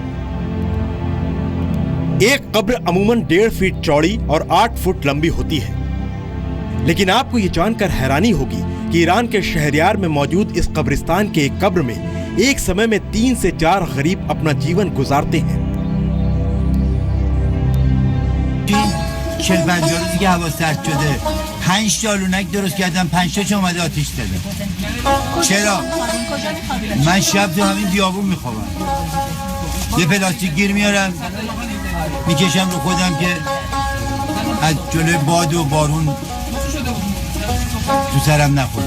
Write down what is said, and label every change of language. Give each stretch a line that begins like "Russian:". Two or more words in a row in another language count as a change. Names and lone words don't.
Hindi: एक कब्र अमूमन 1.5 फीट चौड़ी और 8 फुट लंबी होती है, लेकिन आपको ये जानकर हैरानी होगी कि ईरान के शहरयार में मौजूद इस कब्रिस्तान के एक कब्र में एक समय में 3 से 4 गरीब अपना जीवन गुजारते हैं।
Persian: 40-50 روزی که هوا سرد شده 5 تا لونک درست کردم 5 تاش اومده آتیش دادم. چرا؟ من شب تو همین بیابون میخوابم. یه پلاستیک گیر میارم میکشم رو خودم که از جلوی باد و بارون تو سرم نخوره.